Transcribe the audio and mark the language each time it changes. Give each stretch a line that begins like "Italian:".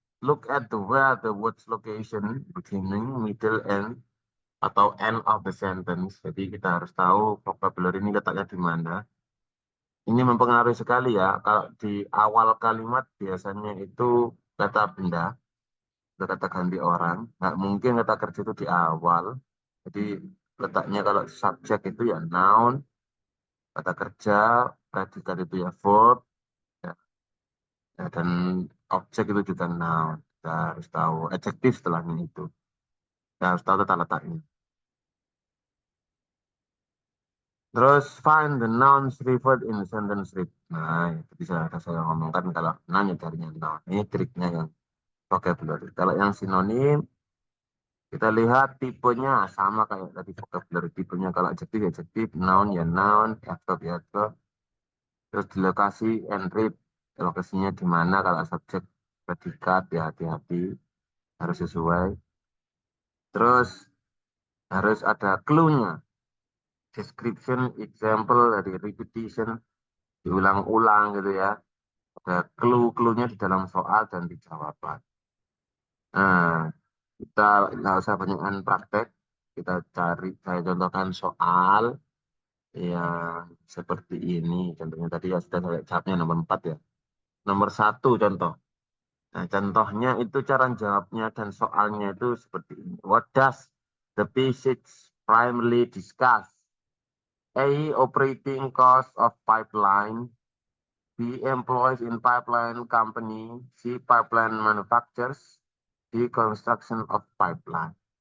English: Look at the where the words location, beginning, middle, end, atau end of the sentence.
Indonesian: Jadi kita harus tahu vocabulary ini letaknya di mana. Ini mempengaruhi sekali ya. Kalau di awal kalimat biasanya itu kata benda, atau kata ganti orang. Nggak mungkin kata kerja itu di awal. Jadi letaknya kalau subjek itu ya noun, kata kerja, predikat itu ya verb, ya, ya, dan objek itu juga noun. Kita harus tahu adjektif setelahnya itu. Kita harus tahu tata letaknya.
English: Terus find the nouns referred in the sentence read.
Indonesian: Nah, itu bisa ada saya ngomongkan kalau noun ya carinya noun. Ini triknya yang vocabulary. Kalau yang sinonim, kita lihat tipenya sama kayak tadi vocabulary. Tipenya kalau adjektif, ya adjektif, noun ya noun, adverb ya adverb. Terus di lokasi and read. Lokasinya di mana kalau subjek predikat ya hati-hati harus sesuai. Terus harus ada clue-nya. Description, example, dari repetition, diulang-ulang gitu ya. Ada clue-cluenya di dalam soal dan di jawaban. Nah, kita nggak usah banyakkan praktek. Kita cari, saya contohkan soal yang seperti ini. Contohnya tadi ya sudah saya jawabnya nomor 4 ya. Nomor satu contoh. Nah, contohnya itu cara jawabnya dan soalnya itu seperti ini.
English: What does the passage primarily discuss? A. Operating cost of pipeline. B. Employees in pipeline company. C. Pipeline manufacturers. D. Construction of pipeline.